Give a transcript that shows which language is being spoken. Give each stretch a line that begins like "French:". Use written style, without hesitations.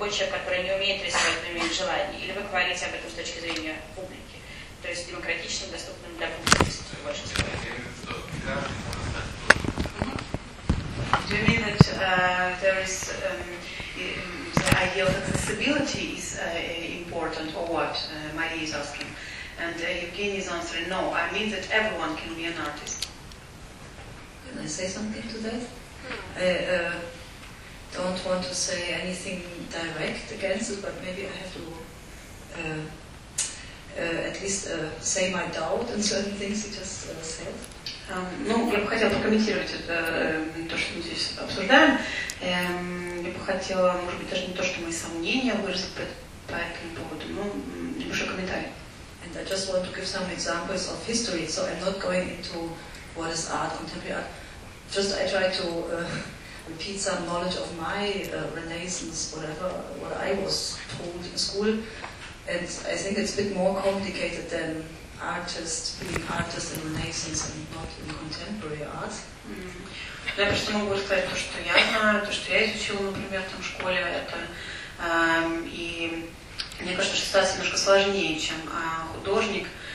Russian: Который не умеет рисовать, но имеет желание? Или вы говорите об этом с точки зрения публики? То есть демократичным, доступным для публики? Больше всего.
English: Do you mean that there is the idea of accessibility is important, or what Marie is asking? And Евгений is answering, no, I mean that everyone can be an artist. Can I say something to that? Don't want to say anything direct against it, but maybe I have to at least say my doubt in certain things you just said.
Russian: Ну, я бы хотела прокомментировать это, то, что мы здесь обсуждаем. Я бы хотела, может быть, даже не то, что мои сомнения выразить по этому поводу, но небольшой комментарий.
English: And I just want to give some examples of history, so I'm not going into what is art, contemporary art. Just I try to repeat some knowledge of my Renaissance, whatever, what I was told in school. And I think it's a bit more complicated than artists, being artists in Renaissance and not in contemporary art.
Russian: Я просто могу сказать то, что я знаю, то, что я изучила, например, там, в школе, это, и мне кажется, что ситуация немножко сложнее, чем художник.